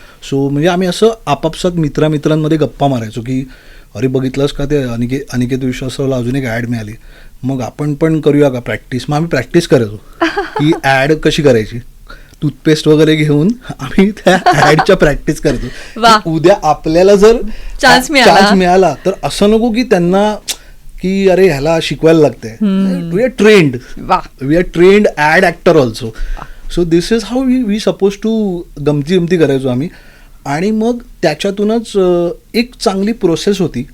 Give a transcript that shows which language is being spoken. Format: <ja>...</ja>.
<mr>So म्हणजे आम्ही असं आपापसात मित्रांमध्ये गप्पा मारायचो की अरे बघितलंस का ते अनिकेत विश्वासरावला अजून एक ॲड मिळाली, मग आपण पण करूया का प्रॅक्टिस. मग आम्ही प्रॅक्टिस करायचो की ॲड कशी करायची, टूथपेस्ट वगैरे घेऊन आम्ही त्या ॲडच्या प्रॅक्टिस करायचो. वा. की उद्या आपल्याला जर Chance मिळाला. तर असं नको की त्यांना की अरे ह्याला शिकवायला लागतंय.</mr> <en>we are trained,</en> <mr>वा.</mr> <en>We are trained ad actor also. So this is how we suppose to</en> <mr>गमती करायचो आम्ही. आणि मग त्याच्यातूनच एक चांगली प्रोसेस होती.</mr>